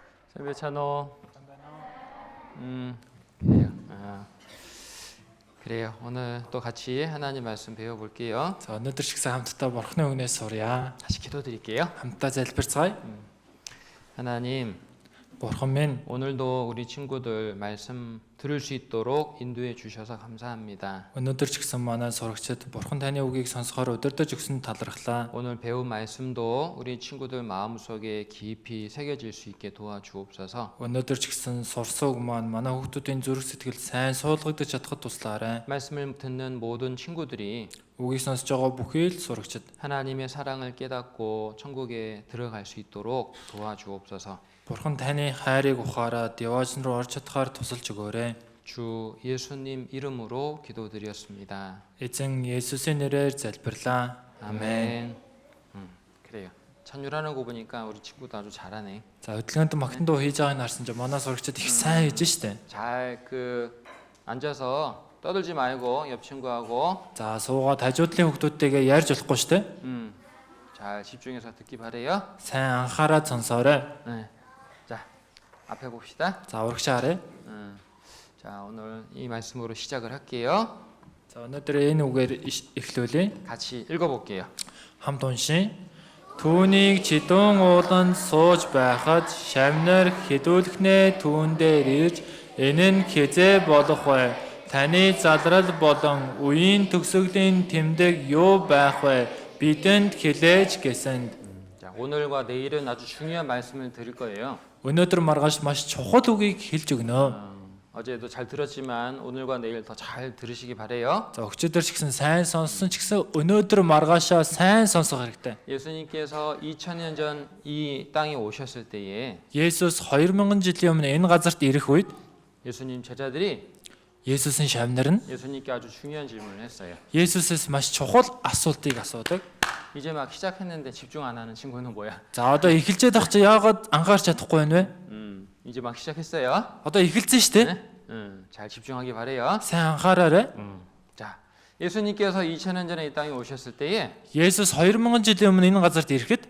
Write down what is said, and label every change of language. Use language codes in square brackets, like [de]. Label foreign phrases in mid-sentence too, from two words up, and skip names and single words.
[ko] 셀베차노. 그래요. 그래요. 오늘 또 같이 하나님 말씀 배워볼게요. [mn] За өнөөдөр шигсэн хамтдаа Бурхны үгнээс сурья. [ko] 다시 기도드릴게요. [mn] хамтдаа залбирцгаая. [ko] 하나님, [mn] Бурхан минь, [ko] 오늘도 우리 친구들 말씀 들을 수 있도록 인도해 주셔서 감사합니다. [mn] өнөөдөр ч гэсэн манай сурагчид Бурхан таны үгийг сонсохоор удирдах өгсөн талархлаа. [ko] 오늘 배운 말씀도 우리 친구들 마음속에 깊이 새겨질 수 있게 도와주옵소서. [mn] өнөөдөр ч гэсэн сурсан үг маань манай хүүхдүүдийн зүрх сэтгэлд сайн суулгагдаж чадхад туслаарай. [ko] 말씀을 듣는 모든 친구들이 [mn] Үгийг сонсож байгаа бүхий л сурагчид [ko] 하나님의 사랑을 깨닫고 천국에 들어갈 수 있도록 도와주옵소서. [mn] Бурхан таны хайрыг ухаарад яваажн руу орж чадхаар тусалж өгөөрэй. [ko] 주 예수님 이름으로 기도드렸습니다. [mn] Эзэн Есүсийн нэрээр залбирлаа. [ko] 아멘. 그래요. 찬유라는 거 보니까 우리 친구도 아주 잘하네. [mn] За хөдөлгөөнд магтан дуу хийж байгааг харсан чинь манай сурагчид их сайн хийж штэ. [ko] 잘 앉아서 떠들지 말고 옆 친구하고 [mn] За суугаад хажуудлын хүүхдүүдтэйгээ ярьж болохгүй штэ. [ko] 잘 집중해서 듣기 바래요. [mn] Сайн анхаараад сонсоорой. [ko] 네. 자, 앞에 봅시다. [mn] За урагш харъя. [ko] 자, 오늘 이 말씀으로 시작을 할게요. [mn] За өнөөдөр энэ үгээр эхлүүлье. [ko] 같이 읽어볼게요. [mn] Хамт уншия. Түүнийг чидүүн ууланд сууж байхад шавнар хэдүүлэхнээ түүн дээр ирж энэ нь хизээ болох вэ? Таны залрал болон үеийн төгсгөлийн тэмдэг юу байх вэ? Бидэнд хэлээч гэсэн. [ko] 자, 오늘과 내일은 아주 중요한 말씀을 드릴 거예요. [mn] Өнөөдөр маргааш маш чухал үгийг хэлж өгнө. [ko] 어제도 잘 들었지만 오늘과 내일 더 잘 들으시기 바래요. [mn] За өчигдөр ч гэсэн сайн сонссон ч гэсэн өнөөдөр маргаашаа сайн сонсох хэрэгтэй. [ko] 예수님께서 2000년 전 이 땅에 오셨을 때에 [mn] Есүс 2000 жилийн өмнө энэ газарт ирэх үед [ko] 예수님 제자들이 [mn] Есүсийн шавнар нь [ko] 예수님께 아주 중요한 질문을 했어요. [mn] Есүсээс маш чухал асуултыг асуудаг. [ko] 이제 막 시작했는데 집중 안 하는 친구는 뭐야? [mn] За одоо эхэлж байх чи яагаад анхаарч чадахгүй байна вэ? [ko] 이제 막 시작했어요. [mn] Одоо эхэлсэн шүү дээ. [ko] 네? 잘 집중하기 바래요. [mn] Сайн анхаараарай. [ko] 자, 예수님께서 2000년 전에 이 땅에 오셨을 때에 [mn] Есүс 2000 жилийн өмнө энэ газарт ирэхэд